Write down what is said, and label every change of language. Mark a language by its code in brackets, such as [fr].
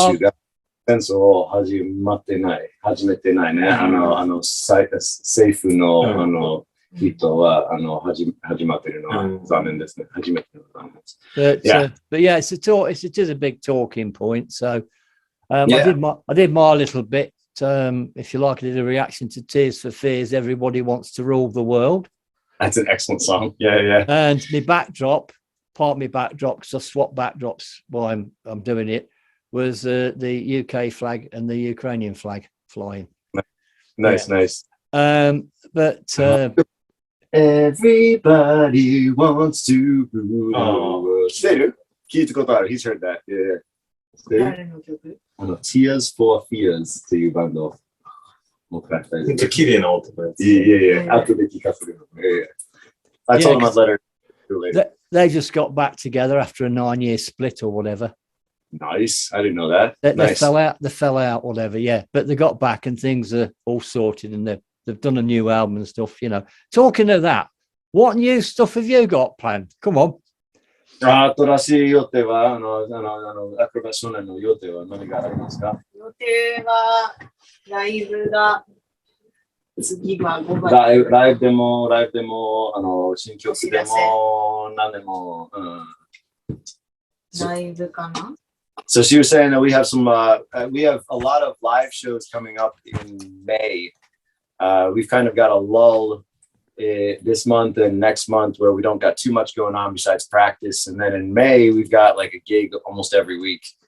[ja] 民主が戦争を始めてないね。政府の人は始まってるのは残念ですね。初めての残念です。 [en] But yeah, it is a big talking point. So I did my little bit. If you like, I did a reaction to Tears for Fears. Everybody wants to rule the world. That's an excellent song. Yeah. And my backdrop. Part of my backdrop, because I swap backdrops while I'm doing it, was the UK flag and the Ukrainian flag flying. Nice. But everybody wants to rule the world. [ja] 知ってる？聞いたことある。 [en] He's heard that. [ja] Yeah. 知ってる？ Tears for Fears っていうバンド。もう一回。めっちゃ綺麗な音のやつ。 [en] Yeah. [ja] 後で聞かせる。 [en] I told him I'd let her. They just got back together after a 9-year split or whatever. Nice. I didn't know that. They fell out, whatever. Yeah, but they got back and things are all sorted, and they've done a new album and stuff. Talking of that, what new stuff have you got planned? Come on. [ja] 新しい予定はAcrobat Shonen の予定は何がありますか？予定はライブが次は5月。ライブでも新曲でも何でも。ライブかな？ [en] So she was saying that we have a lot of live shows coming up in May. We've kind of got a lull this month and next month where we don't got too much going on besides practice, and then in May we've got like a gig almost every week.